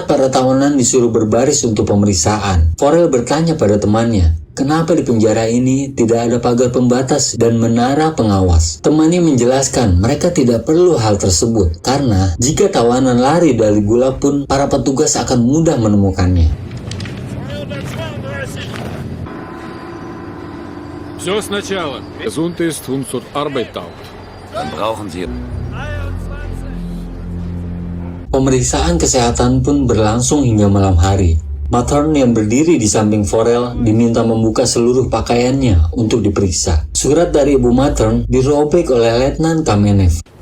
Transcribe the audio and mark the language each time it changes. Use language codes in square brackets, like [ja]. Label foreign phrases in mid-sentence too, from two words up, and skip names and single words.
[id] Saat para tawanan disuruh berbaris untuk pemeriksaan, Forel bertanya pada temannya, kenapa di penjara ini tidak ada pagar pembatas dan menara pengawas. Temannya menjelaskan mereka tidak perlu hal tersebut karena jika tawanan lari dari gulag pun para petugas akan mudah menemukannya. [ru] Все сначала. [de] Gesund ist und zur Arbeit taugt. Dann brauchen Sie... [id] Pemeriksaan kesehatan pun berlangsung hingga malam hari. Mathern yang berdiri di samping Forel diminta membuka seluruh pakaiannya untuk diperiksa. Surat dari Ibu Mathern dirobek oleh Letnan Kamenev.